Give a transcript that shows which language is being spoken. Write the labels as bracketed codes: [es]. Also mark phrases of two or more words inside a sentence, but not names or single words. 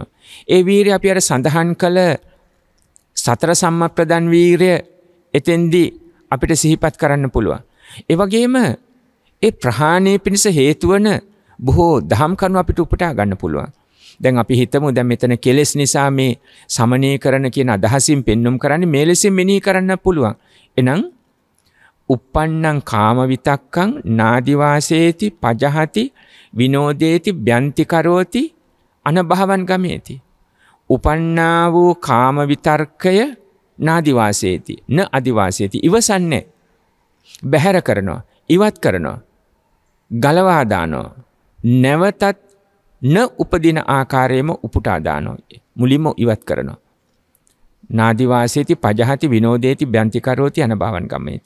[si] ඒ වීරය අපි අර සඳහන් කළ සතර සම්මප්‍රදන් වීරය එතෙන්දී අපිට සිහිපත් කරන්න පුළුවන්. ඒ වගේම ඒ ප්‍රහාණය පිණිස හේතු වන බොහෝ දහම් කරුණු අපිට උපුටා ගන්න පුළුවන්. දැන් අපි හිතමු දැන් මෙතන කෙලෙස් නිසා මේ සමනය කරන කියන අදහසින් පෙන්눔 කරන්නේ මේ ලෙසින් මෙනෙහි කරන්න පුළුවන්. [pi] එහෙනම් uppannං කාම විතක්කං නාදිවාසේති පජහති විනෝදේති බ්‍යන්ති කරෝති අනභවං ගමේති. [si] උපන්නා වූ කාම විතර්කය [pi] නාදිවාසේති න අදිවාසේති [si] ඉවසන්නේ බැහැර කරනවා ඉවත් කරනවා ගලවා දානවා නැවතත් න උපදින ආකාරයෙන්ම උපුටා දානවා මුලින්ම ඉවත් කරනවා. [pi] නාදිවාසේති පජහති විනෝදේති බ්‍යන්ති කරෝති අනභවං ගමේති.